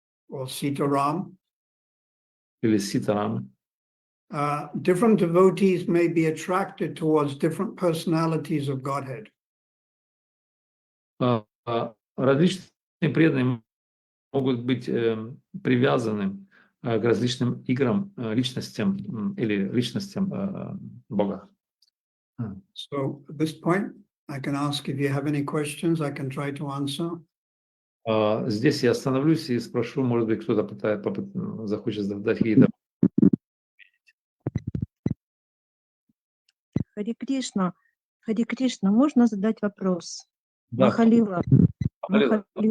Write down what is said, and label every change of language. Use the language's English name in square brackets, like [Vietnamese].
[English] Or Sitaram. [Russian] или Ситарам. [English] Different devotees may be attracted towards different personalities of Godhead. [Russian] Различные преданные могут быть привязаны к различным играм, личностям или личностям Бога. [English] So at this point, I can ask if you have any questions, I can try to answer. [Russian] Здесь я остановлюсь и спрошу, может быть, кто-то захочет задать какие-то. Харе Кришна, можно задать вопрос? Да. Махалила. Да,